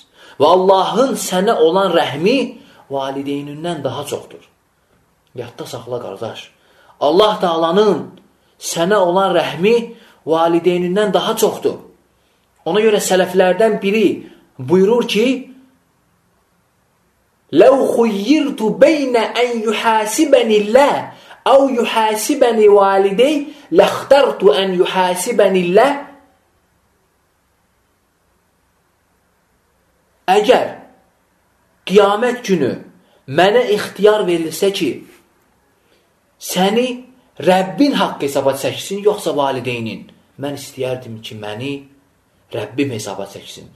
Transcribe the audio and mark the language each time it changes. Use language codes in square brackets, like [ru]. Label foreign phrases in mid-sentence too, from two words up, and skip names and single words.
[az] Və Allahın sənə olan rəhmi valideynindən daha çoxdur. Yadda saxla, qardaş. Allah Taalanın sənə olan rəhmi valideynindən daha çoxdur. Ona görə sələflərdən biri buyurur ki, [ar] لَوْ خُيِّرْتُ بَيْنَ أَنْ يُحَاسِبَنِ اللّٰهِ أَوْ يُحَاسِبَنِ وَالِدَيْ لَخْتَرْتُ أَنْ يُحَاسِبَنِ اللّٰهِ [az] Əgər qiyamət günü mənə ixtiyar verilsə ki, səni Rəbbin haqq hesaba çəksin, yoxsa valideynin, mən istəyərdim ki, məni Rəbbim hesaba çəksin.